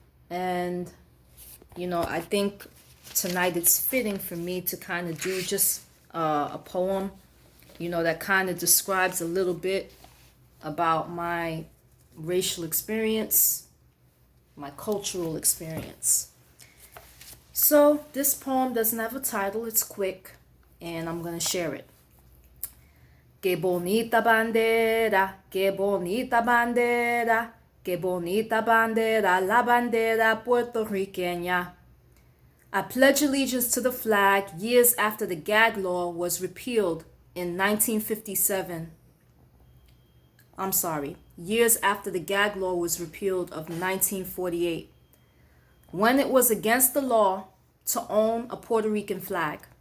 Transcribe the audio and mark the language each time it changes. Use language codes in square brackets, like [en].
[en] And, you know, I think tonight it's fitting for me to kind of do just a poem, you know, that kind of describes a little bit about my racial experience, my cultural experience. So this poem doesn't have a title, it's quick, and I'm going to share it. [es] Qué bonita bandera, qué bonita bandera, qué bonita bandera, la bandera puertorriqueña. [en] I pledge allegiance to the flag years after the gag law was repealed in 1957. I'm sorry, years after the gag law was repealed of 1948, when it was against the law to own a Puerto Rican flag.